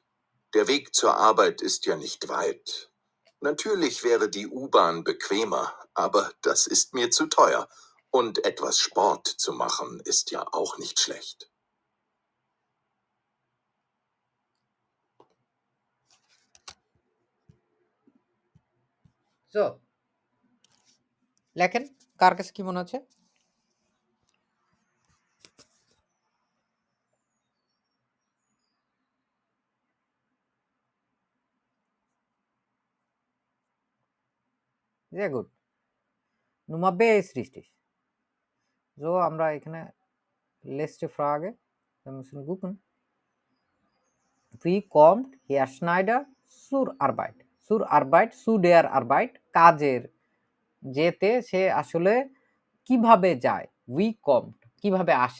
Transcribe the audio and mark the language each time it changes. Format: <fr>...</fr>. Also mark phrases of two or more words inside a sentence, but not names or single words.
<de>Der Weg zur Arbeit ist ja nicht weit. Natürlich wäre die U-Bahn bequemer, aber das ist mir zu teuer. Und etwas Sport zu machen ist ja auch nicht schlecht. So,</de> <bn>লেখেন, কার কাছে কি মনে হচ্ছে?</bn> <de>Sehr gut. Nummer B ist richtig. So,</de> <bn>আমরা এখানে</bn> <de>letzte Frage. Wir müssen gucken. Wie kommt Herr Schneider zur Arbeit? Zur Arbeit, zu der Arbeit,</de> <bn>কাজের, যেতে সে আসলে কিভাবে যায়?</bn> <de>Wie kommt,</de> <bn>কিভাবে আসে?</bn>